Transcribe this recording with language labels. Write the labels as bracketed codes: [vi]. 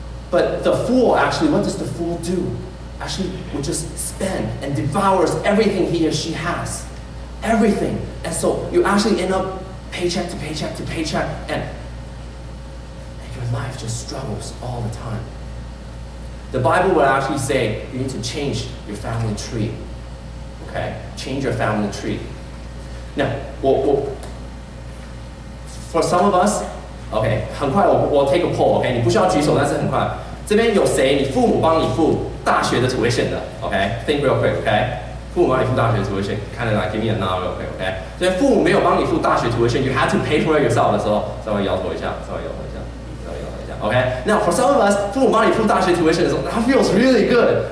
[en] But the fool actually, what does the fool do? Actually would just spend and devours everything he or she has. Everything. And so you actually end up paycheck to paycheck to paycheck and your life just struggles all the time. The Bible would actually say you need to change your family tree. Okay? Change your family tree. Now, for some of us, okay, [zh] 很快我 [en] take a poll, okay? [zh] 你不需要举手，但是很快。这边有谁你父母帮你付大学的 [en] tuition 的 ，OK？Think real quick，OK？ [zh] 父母帮你付大学 [en] tuition，kind of like give me a nod real quick，OK？ [zh] 所以父母没有帮你付大学 tuition， [en] you had to pay for it yourself [zh] 的时候，稍微摇头一下，稍微摇头一下。 [en] Okay? Now, for some of us, [zh] 父母帮你付大学 [en] tuition [zh] 的时候 [en] that feels really good.